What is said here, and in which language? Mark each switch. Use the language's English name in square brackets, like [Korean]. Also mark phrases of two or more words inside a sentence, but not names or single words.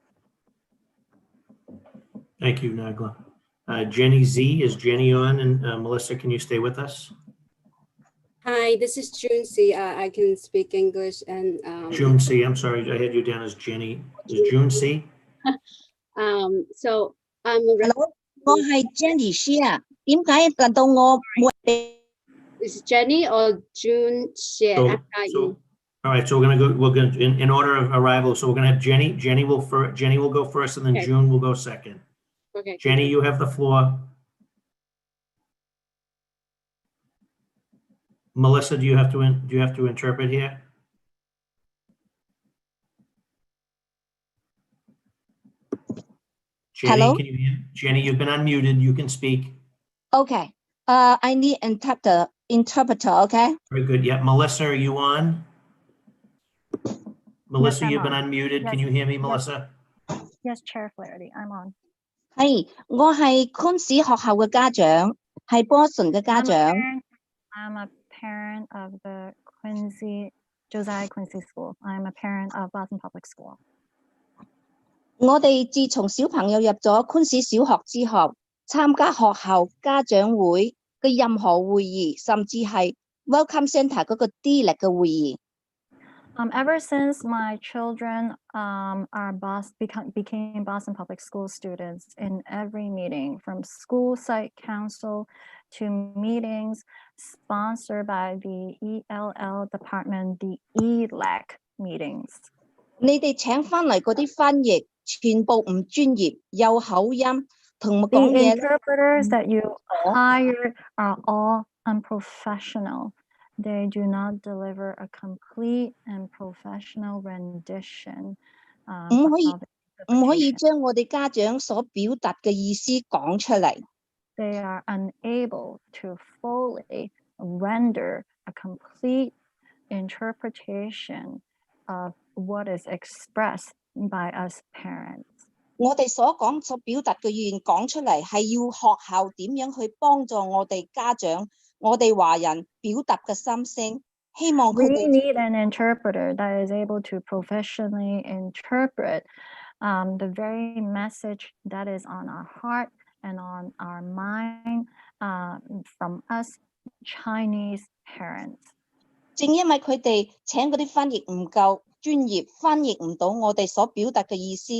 [English] Thank you, Nagla. Jenny Z, is Jenny on? And Melissa, can you stay with us? Hi, this is June C. I can speak English and June C. I'm sorry, I had you down as Jenny. Is June C? So I'm a Jenny Xia. [Cantonese] 點解輪到我冇人？ [English] Is Jenny or June Xie? All right, so we're gonna in order of arrival. So we're gonna have Jenny. Jenny will go first, and then Okay. June will go second. Okay. Jenny, you have the floor. Melissa, do you have to interpret here? Jenny, Hello? can you hear? Jenny, you've been unmuted. You can speak. Okay. I need interpreter. Okay. Very good. Yeah, Melissa, are you on? Melissa, I'm you've been on. unmuted. Yes. Can you hear me, Yes. Melissa? Yes, Chair Flaherty, I'm on. [Cantonese] 係，我係昆士學校嘅家長，係 Boston 嘅家長。 [English] I'm a parent of the Josiah Quincy School. I'm a parent of Boston Public School. [Cantonese] 我哋自從小朋友入咗昆士小學之後，參加學校家長會嘅任何會議，甚至係 [English] Welcome Centre [Cantonese] 嗰個 D 力嘅會議。 [English] Ever since my children became Boston Public School students, in every meeting, from school site council to meetings sponsored by the ELL department, the ELAC meetings. [Cantonese] 你哋請返嚟嗰啲翻譯全部唔專業，有口音，同我講 [English] The [Cantonese] 嘢 [English] interpreters that you hired are all unprofessional. They do not deliver a complete and professional rendition. [Cantonese] 唔可以將我哋家長所表達嘅意思講出嚟。 [English] They are unable to fully render a complete interpretation of what is expressed by us parents. [Cantonese] 我哋所表達嘅語言講出嚟，係要學校點樣去幫助我哋家長、我哋華人表達嘅心聲，希望佢 [English] We [Cantonese] 哋 [English] need an interpreter that is able to professionally interpret the very message that is on our heart and on our mind from us Chinese parents. [Cantonese] 正因為佢哋請嗰啲翻譯唔夠專業，翻譯唔到我哋所表達嘅意思。